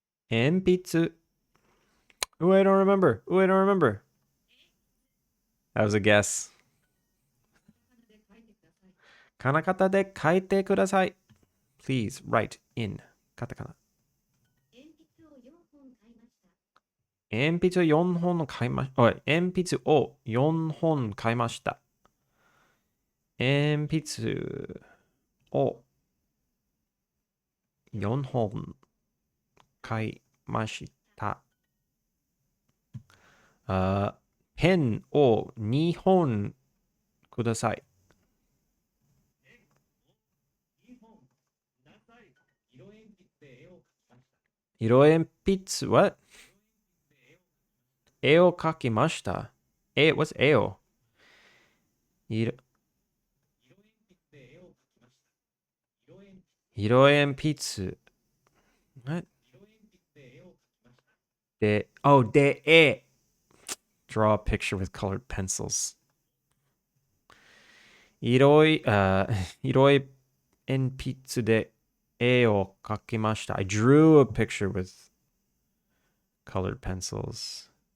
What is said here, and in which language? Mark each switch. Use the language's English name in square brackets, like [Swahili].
[English] Enpitsu. Ooh, I don't remember. That was a guess. [Japanese] カナカタで書いてください. [English] Please write in カタカナ. [Japanese] 鉛筆を4本買いました。鉛筆を4本買いました。鉛筆を4本買いました。ペンを2本ください。 [English] 色鉛筆 what? [Japanese] 絵を描きました。 [English] what's [Japanese] 絵を色鉛筆 [English] what? [Japanese] で、絵 [English] draw a picture with colored pencils. [Japanese] 色鉛筆で絵を描きました。 [English] I drew a picture with colored pencils.